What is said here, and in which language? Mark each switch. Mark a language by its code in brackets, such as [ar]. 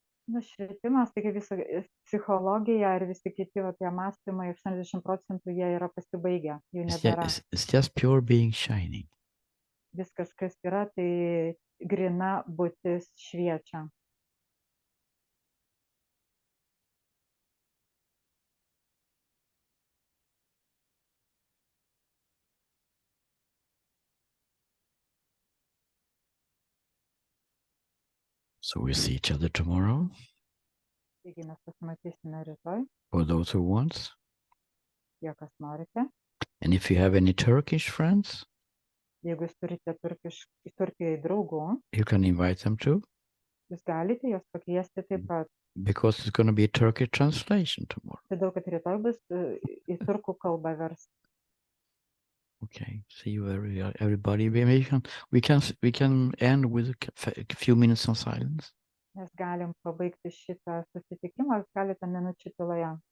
[lt] Nušvitimas, tai kaip visa psichologija ir visi kiti tie mąstymai, 80% jie yra pasibaigę, jų nebėra. [en] It's just pure being shining. [lt] Viskas, kas yra, tai grina būtis šviečia. [en] So we see each other tomorrow. [lt] Taigi mes pasimatysime rytoj, [en] For those who want. [lt] tie, kas norite. [en] And if you have any Turkish friends, [lt] Jeigu jūs turite Turkijai draugų, [en] you can invite them too. [lt] jūs galite juos pakviesti taip pat. [en] Because it's going to be a Turkish translation tomorrow. [lt] Todėl, kad rytoj bus į turkų kalbą versta. [en] Okay, see you everybody. We can end with a few minutes of silence. [lt] Mes galim pabaigti šitą susitikimą keletą minučių tyloje.